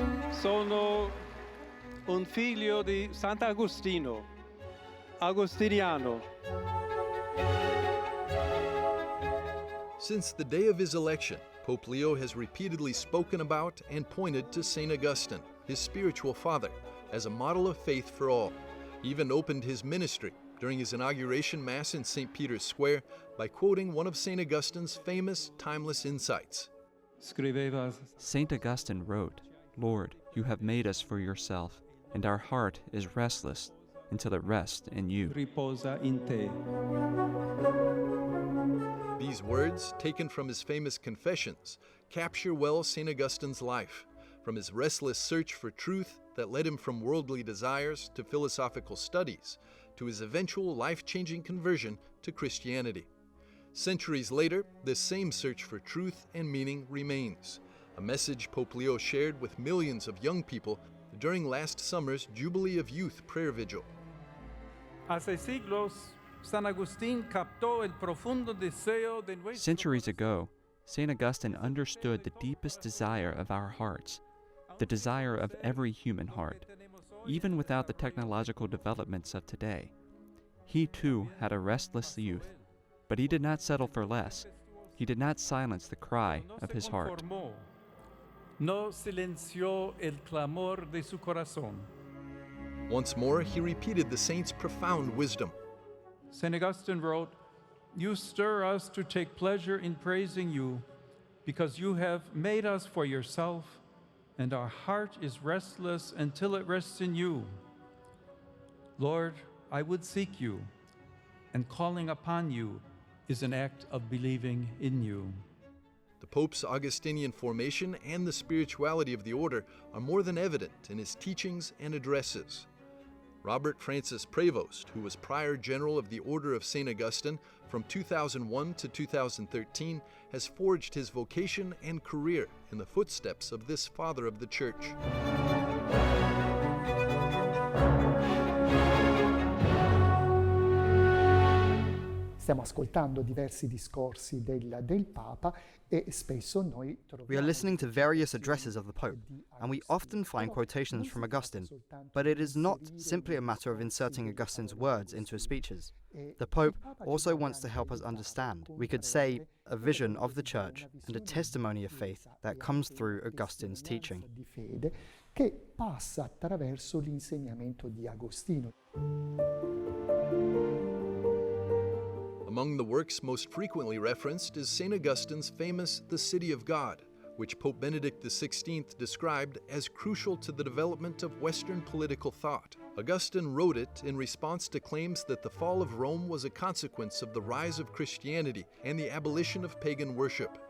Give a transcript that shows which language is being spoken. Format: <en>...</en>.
<it>Sono un figlio di Sant'Agostino, Agostiniano.</it> <en>Since the day of his election, Pope Leo has repeatedly spoken about and pointed to St. Augustine, his spiritual father, as a model of faith for all. He even opened his ministry during his inauguration Mass in St. Peter's Square by quoting one of St. Augustine's famous timeless insights.</en> <it>Scriveva:</it> <en>St. Augustine wrote, "Lord, you have made us for yourself, and our heart is restless until it rests in you."</en> <it>riposa in te.</it> <en>These words, taken from his famous Confessions, capture well St. Augustine's life, from his restless search for truth that led him from worldly desires to philosophical studies, to his eventual life-changing conversion to Christianity. Centuries later, this same search for truth and meaning remains, a message Pope Leo shared with millions of young people during last summer's Jubilee of Youth prayer vigil.</en> <es>Hace siglos, San Agustín captó el profundo deseo de nuestro</es> <en>Centuries ago, St. Augustine understood the deepest desire of our hearts, the desire of every human heart, even without the technological developments of today. He too had a restless youth, but he did not settle for less. He did not silence the cry</en> <es>no</es> <en>of</en> <es>se</es> <en>his heart.</en> <es>conformó, no silenció el clamor de su corazón.</es> <en>Once more, he repeated the saint's profound wisdom. St. Augustine wrote, "You stir us to take pleasure in praising you, because you have made us for yourself, and our heart is restless until it rests in you. Lord, I would seek you, and calling upon you is an act of believing in you. The Pope's Augustinian formation and the spirituality of the order are more than evident in his teachings and addresses. Robert Francis Prevost, who was Prior General of the Order of St. Augustine from 2001 to 2013, has forged his vocation and career in the footsteps of this Father of the Church.</en> <it>Stiamo ascoltando diversi discorsi del Papa e spesso noi troviamo...</it> <en>We are listening to various addresses of the Pope, and we often find quotations from Augustine, but it is not simply a matter of inserting Augustine's words into his speeches. The Pope also wants to help us understand, we could say, a vision of the Church and a testimony of faith that comes through Augustine's teaching.</en> <it>Di fede che passa attraverso l'insegnamento di Agostino.</it> <en>Among the works most frequently referenced is St. Augustine's famous The City of God, which Pope Benedict XVI described as crucial to the development of Western political thought. Augustine wrote it in response to claims that the fall of Rome was a consequence of the rise of Christianity and the abolition of pagan worship.</en>